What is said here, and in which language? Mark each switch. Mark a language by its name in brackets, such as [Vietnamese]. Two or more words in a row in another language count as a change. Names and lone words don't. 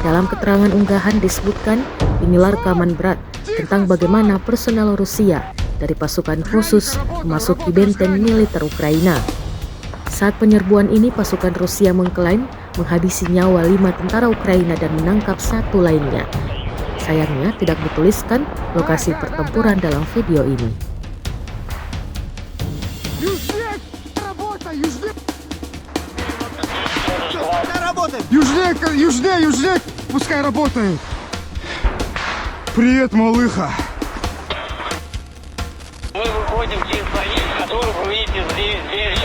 [Indonesian] Dalam keterangan unggahan disebutkan inilah rekaman berat tentang bagaimana personel Rusia dari pasukan khusus memasuki benteng militer Ukraina. Saat penyerbuan ini, pasukan Rusia mengklaim menghabisi nyawa 5 tentara Ukraina dan menangkap 1 lainnya. Sayangnya tidak dituliskan lokasi pertempuran dalam video ini. [Russian] Южнее, пускай работает. Привет, малыха. Мы выходим через позицию, которую вы видите здесь.